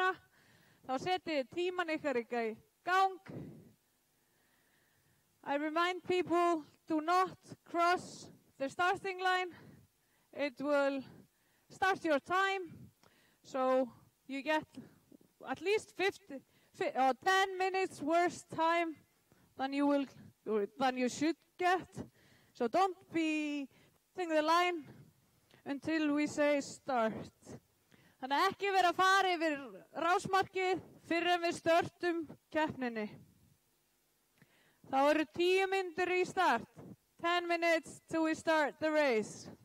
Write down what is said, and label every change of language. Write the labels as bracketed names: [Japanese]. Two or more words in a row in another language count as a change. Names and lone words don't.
[Icelandic] Þá setið tíman ykkar í gang. [English] I remind people, do not cross the starting line. It will start your time, so you get at least 10 minutes worse time than you should get. So don't be the line until we say start. [Icelandic] Þannig ekki vera að fara yfir rásmarkið fyrir en við störtum keppninni. Þá eru 10 mínútur í start. [English] 10 minutes till we start the race.